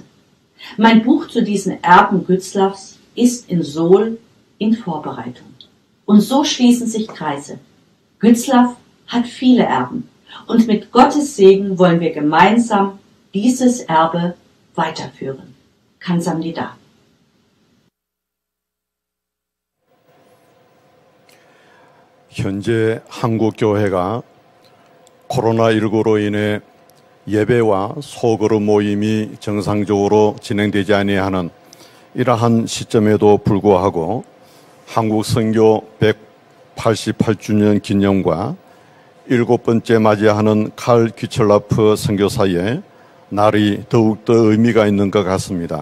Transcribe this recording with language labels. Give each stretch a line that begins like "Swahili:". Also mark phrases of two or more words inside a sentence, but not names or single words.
German: Mein Buch zu diesen Erben Gützlaffs ist in Seoul in Vorbereitung. Und so schließen sich Kreise. Gützlaff hat viele Erben und mit Gottes Segen wollen wir gemeinsam dieses Erbe weiterführen.
Korean: 감사합니다. 현재 한국교회가 코로나19로 인해 예배와 소그룹 모임이 정상적으로 진행되지 아니하는 이러한 시점에도 불구하고 한국 선교 188주년 기념과 7번째 맞이하는 칼 귀철라프 선교사의 날이 더욱더 의미가 있는 것 같습니다.